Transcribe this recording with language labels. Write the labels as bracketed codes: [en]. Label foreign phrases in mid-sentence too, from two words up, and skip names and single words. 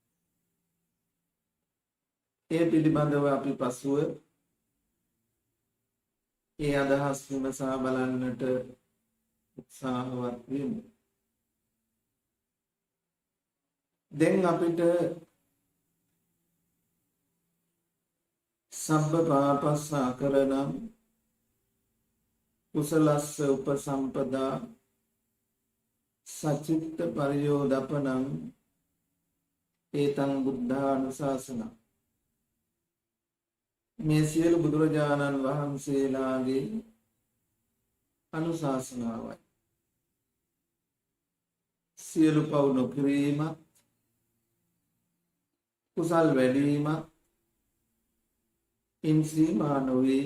[si] ඒ පිළිබඳව අපි පසුව ඒ අදහස් විමසා බලන්නට උත්සාහවත් වෙමු. දැන් අපිට [pi] සබ්බ පාපස්ස අකරණං කුසලස්ස උපසම්පදා සචිත්ත පරියෝදපනං ඒතං බුද්ධානුශාසනං. [si] මේ සියලු බුදුරජාණන් වහන්සේලාගේ අනුශාසනාවයි. සියලු පව් නොකිරීමත්, කුසල් වැඩිවීමත් ඉන්සීමා නොවේ.